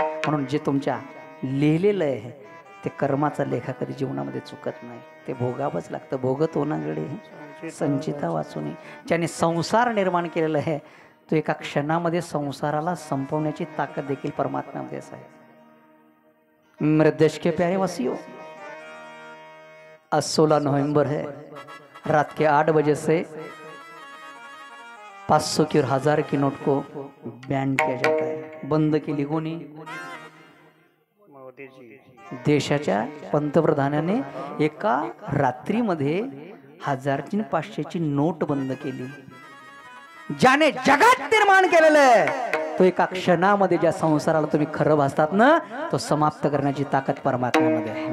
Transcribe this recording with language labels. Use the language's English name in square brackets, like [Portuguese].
[Marathi] म्हणून जे तुमच्या लिहिलेलं आहे ते कर्माचा लेखा कधी जीवनामध्ये चुकत नाही, ते भोगावंच लागतं. भोगतो ना गडे संचिता वाचून. ज्याने संसार निर्माण केलेला आहे तो एका क्षणामध्ये संसाराला संपवण्याची ताकद देखील परमात्म्यामध्येच आहे. [Hindi] मेरे देश के प्यारे वासियों, आज 16 नवंबर है. रात के 8 बजे से 500 की और 1000 की नोट को बैन किया जाता है. [Marathi] बंद केली कोणी? देशाच्या पंतप्रधानाने एका रात्रीमध्ये 1000ची 500ची नोट बंद केली. ज्याने जगात निर्माण केलेलं आहे तो एका क्षणामध्ये ज्या संसाराला तुम्ही खरं भासतात ना तो समाप्त करण्याची ताकद परमात्म्यामध्ये आहे.